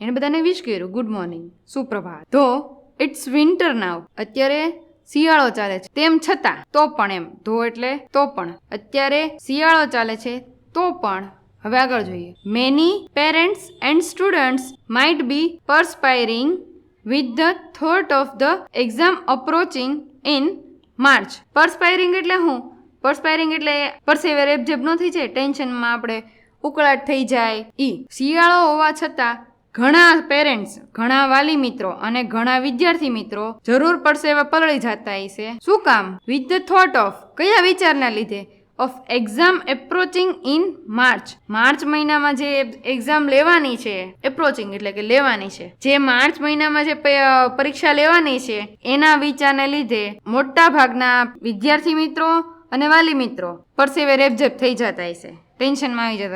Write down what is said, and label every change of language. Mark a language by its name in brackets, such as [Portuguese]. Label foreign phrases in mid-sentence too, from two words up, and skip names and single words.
[Gujarati] એને બધાને વિશ કર્યું, [English] good morning, [Gujarati] સુપ્રભાત. [English] though it's winter now, [Gujarati] અત્યારે શિયાળો ચાલે છે, તેમ છતાં, તો પણ, એમ ધો એટલે તો પણ, અત્યારે શિયાળો ચાલે છે તો પણ. હવે આગળ જોઈએ. [English] Many parents and students might be perspiring with the thought of the exam approaching in March. [Gujarati] પરસ્પાયરિંગ એટલે શું? પરસ્પાયરિંગ એટલે પરસેવે રેબઝેબ ન થઈ જાય, ટેન્શનમાં આપણે ઉકળાટ થઈ જાય ઈ. શિયાળો હોવા છતાં ઘણા પેરેન્ટ્સ, ઘણા વાલી મિત્રો અને ઘણા વિદ્યાર્થી મિત્રો જરૂર પરસેવે પલળી જતા હશે. શું કામ? [English] with the thought of, [Gujarati] કયા વિચારના લીધે? [English] of exam approaching in March, [Gujarati] માર્ચ મહિનામાં જે એક્ઝામ લેવાની છે, એપ્રોચિંગ એટલે કે લેવાની છે, જે માર્ચ મહિનામાં જે પરીક્ષા લેવાની છે એના વિચારને લીધે મોટા ભાગના વિદ્યાર્થી મિત્રો અને વાલી મિત્રો પરસેવે રેબઝેબ થઈ જતા હશે, ટેન્શનમાં આવી જતા.